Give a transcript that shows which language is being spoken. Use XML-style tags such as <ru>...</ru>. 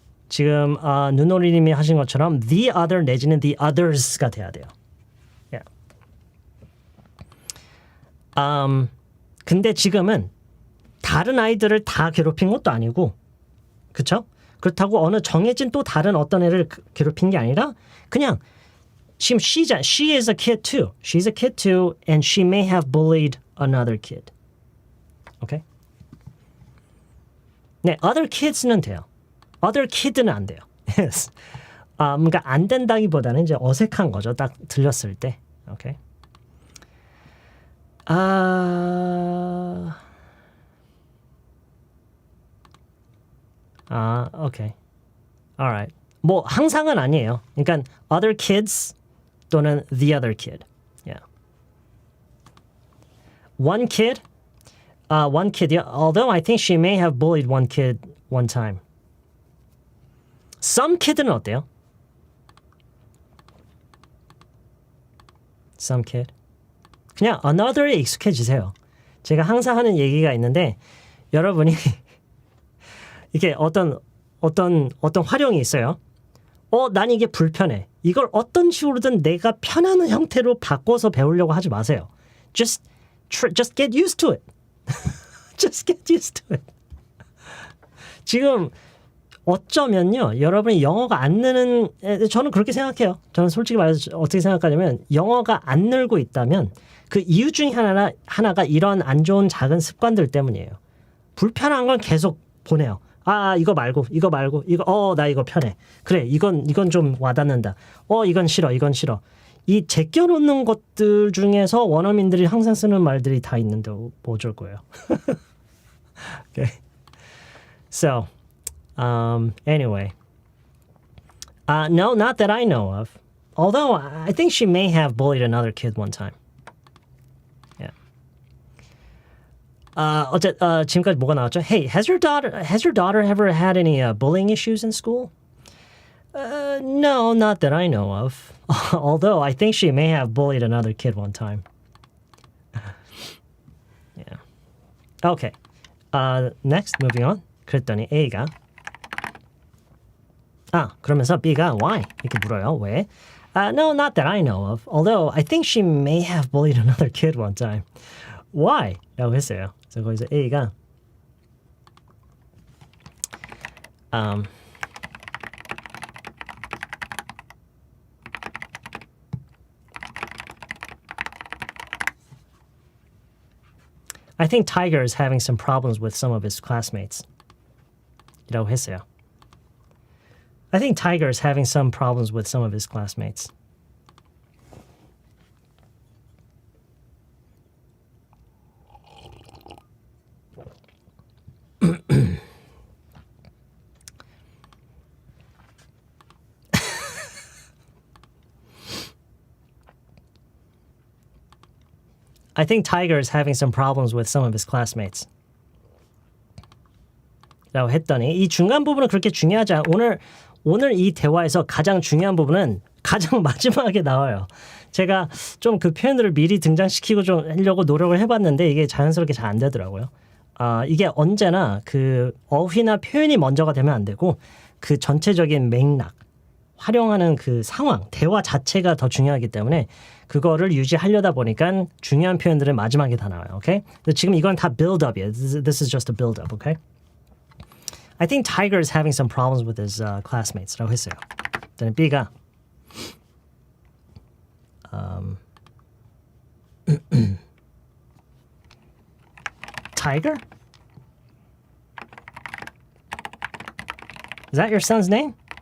<ko>지금 눈오리님이 하신 것처럼</ko> <en>the other</en> <ko>내지는</ko> <en>the others</en> <ko>가 돼야 돼요.</ko> <en>Yeah.</en> <ko>근데 지금은 다른 아이들을 다 괴롭힌 것도 아니고 그렇죠? 그렇다고 어느 정해진 또 다른 어떤 애를 괴롭힌 게 아니라 그냥 지금</ko> <en>she is a kid too. She's a kid too, and she may have bullied another kid. Okay?</en> <ko>네,</ko> <en>other kids</en> <ko>는 돼요.</ko> <en>other kid</en> <ko>는 안 돼요.</ko> <en>Yes.</en> <ko>그러니까 안 된다기보다는 이제 어색한 거죠. 딱 들렸을 때.</ko> <en>Okay? Okay. Alright.</en> <ko>뭐 항상은 아니에요. 그러니까</ko> <en>other kids</en> <ko>또는</ko> <en>the other kid. Yeah. One kid. One kid. Yeah. Although I think she may have bullied one kid one time. Some kid</en> <ko>는 어때요?</ko> <en>Some kid.</en> <ko>그냥 another에 익숙해지세요. 제가 항상 하는 얘기가 있는데 여러분이 이게 어떤 활용이 있어요. 난 이게 불편해. 이걸 어떤 식으로든 내가 편한 형태로 바꿔서 배우려고 하지 마세요.</ko> <en>Just get used to it. Just get used to it.</en> <ko>지금 어쩌면요. 여러분이 영어가 안 느는 저는 그렇게 생각해요. 저는 솔직히 말해서 어떻게 생각하냐면 영어가 안 늘고 있다면 그 이유 중에 하나가 이런 안 좋은 작은 습관들 때문이에요. 불편한 건 계속 보내요. 이거 말고 이거 나 이거 편해. 그래 이건 좀 와닿는다. 이건 싫어. 이 제껴놓는 것들 중에서 원어민들이 항상 쓰는 말들이 다 있는데 뭐 어쩔 거예요.</ko> <en>Okay. So anyway, no, not that I know of. Although I think she may have bullied another kid one time. Yeah.</en> <ko>지금까지 뭐가 나왔죠?</ko> <en>Hey, has your daughter ever had any bullying issues in school? No, not that I know of. Although I think she may have bullied another kid one time. Yeah. Okay. Next, moving on.</en> <ko>그랬더니 A가 그러면서 B가</ko> <en>why?</en> <ko>이렇게 물어요. 왜?</ko> <en>No, not that I know of. Although I think she may have bullied another kid one time. Why?</en> <ko>라고 했어요. 그래서 거기서 A가</ko> <en>I think Tiger is having some problems with some of his classmates.</en> <ko>이라고 했어요.</ko> <en>I think Tiger is having some problems with some of his classmates. I think Tiger is having some problems with some of his classmates.</en> <ko>라고 했더니 이 중간 부분은 그렇게 중요하지 않아. 오늘 이 대화에서 가장 중요한 부분은 가장 마지막에 나와요. 제가 좀 그 표현들을 미리 등장시키고 좀 하려고 노력을 해봤는데 이게 자연스럽게 잘 안 되더라고요. 이게 언제나 그 어휘나 표현이 먼저가 되면 안 되고 그 전체적인 맥락, 활용하는 그 상황, 대화 자체가 더 중요하기 때문에 그거를 유지하려다 보니까 중요한 표현들은 마지막에 다 나와요. 오케이? 지금 이건 다 build-up이에요.</ko> <en>This is just a build-up. 오케이? I think Tiger is having some problems with his classmates</en> <ko>라고 했어요. 그다음에 B가 Tiger?</ko> <en>Is that your son's name?</en>